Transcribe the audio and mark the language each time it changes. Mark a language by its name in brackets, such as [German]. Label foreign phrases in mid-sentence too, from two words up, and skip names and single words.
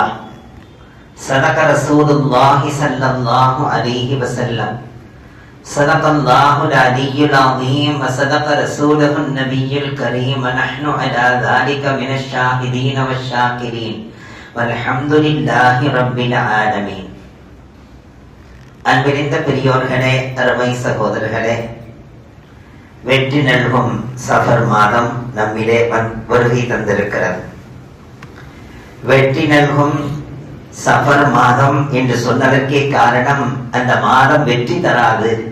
[Arabic] صدق رسول الله صلى الله عليه وسلم. صدق الله العلي العظيم وصدق رسوله النبي الكريم. ونحن على ذلك من الشاهدين والشاكرين والحمد لله رب العالمين. [Tamil] அன்பிருந்த பெரியோர்களே, அருமை சகோதரர்களே, வெற்றி நல்கும் சஃபர் மாதம் நம்மிலே வருகை தந்திருக்கிறது. வெற்றி நல்கும் சஃபர் மாதம் என்று சொன்னதற்கே காரணம், அந்த மாதம் வெற்றி தராது.